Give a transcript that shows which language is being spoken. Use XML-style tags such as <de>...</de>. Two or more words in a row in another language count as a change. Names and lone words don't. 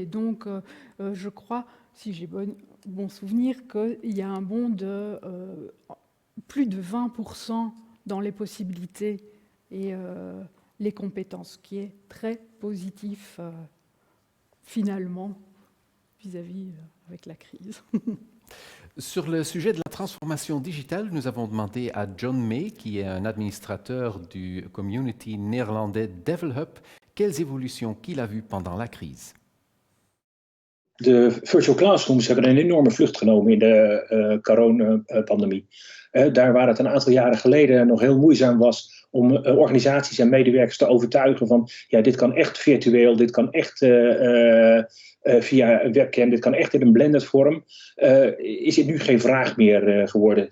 <fr>Donc je crois, si j'ai bon souvenir, qu'il y a un bond de plus de 20% dans les possibilités et les compétences, ce qui est très positif finalement vis-à-vis avec la crise. Sur le sujet de la transformation digitale, nous avons demandé à John May, qui est un administrateur du community néerlandais Develop, quelles évolutions qu'il a vues pendant la crise.</fr> <nl>De</nl> <en>virtual classrooms</en> <nl>hebben een enorme vlucht genomen in de coronapandemie. Daar waar het een aantal jaren geleden nog heel moeizaam was om organisaties en medewerkers te overtuigen van ja, dit kan echt virtueel, dit kan echt via een webcam, dit kan echt in een blended vorm, is het nu geen vraag meer geworden.</nl>